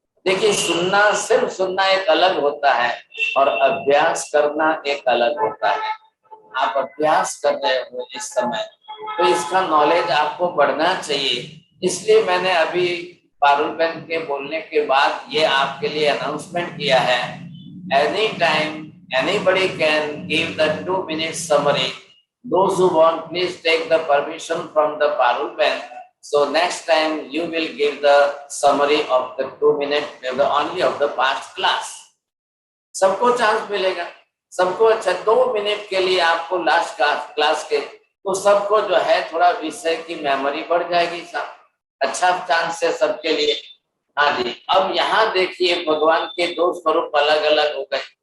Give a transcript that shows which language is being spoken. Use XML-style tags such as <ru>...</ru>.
<hi>देखिए, सुनना, सिर्फ सुनना एक अलग होता है और अभ्यास करना एक अलग होता है। आप अभ्यास कर रहे हो इस समय, तो इसका नॉलेज आपको बढ़ना चाहिए। इसलिए मैंने अभी पारुल बहन के बोलने के बाद ये आपके लिए अनाउंसमेंट किया है।</hi> <en>Any time anybody can give the 2-minute summary. Those who want, please take the permission from the Parul band. So next time you will give the summary of the 2-minute only of the past class.</en> <hi>सबको chance मिलेगा, सबको अच्छा 2 minute के लिए आपको last class के, तो सबको जो है थोड़ा विषय की मेमोरी बढ़ जाएगी साहब। अच्छा चांस है सबके लिए। हाँ जी, अब यहाँ देखिए भगवान के 2 स्वरूप अलग अलग हो गए।</hi>